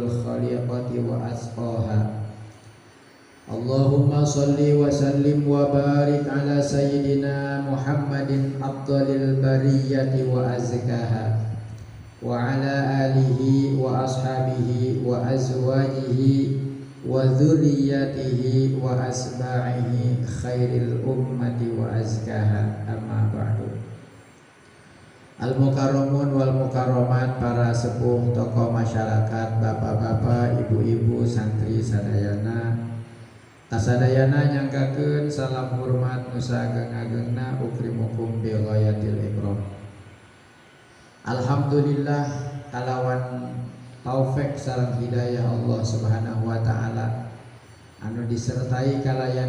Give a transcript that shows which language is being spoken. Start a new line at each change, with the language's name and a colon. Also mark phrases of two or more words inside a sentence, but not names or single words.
Arabic: خليقته وأسقاها اللهم صل وسلم وبارك على سيدنا محمد أفضل البرية وأزكاها وعلى آله وأصحابه وأزواجه وذريته وأتباعه خير الأمة وأزكاها أما بعد. المكرمون والمكرمات,
Sundanese: para sepuh tokoh masyarakat, bapak-bapak, ibu-ibu, santri sadayana kasadayana nyangkakeun salam hormat nusa ageng-agengna
Arabic: أكرمكم بغاية الإكرام.
Sundanese: Alhamdulillah kalawan taufik sareng hidayah Allah
Arabic: سبحانه وتعالى
Sundanese: anu disertai kalayan